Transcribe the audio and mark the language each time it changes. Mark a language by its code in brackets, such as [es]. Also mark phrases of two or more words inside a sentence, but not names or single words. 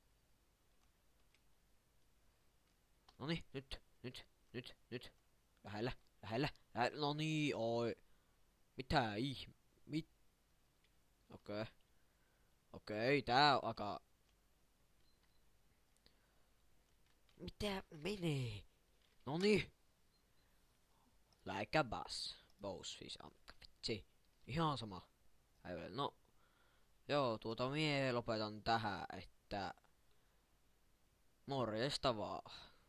[fi] Noniin, nyt. Lähellä. Noniin, oi. Mitä Okei, tää on aika... Mitä menee? Noniin. [en] Like a bus. [fi] Boss siis vitsi. Ihan sama. No. Joo, mie lopetan tähän, että... Morjesta vaan.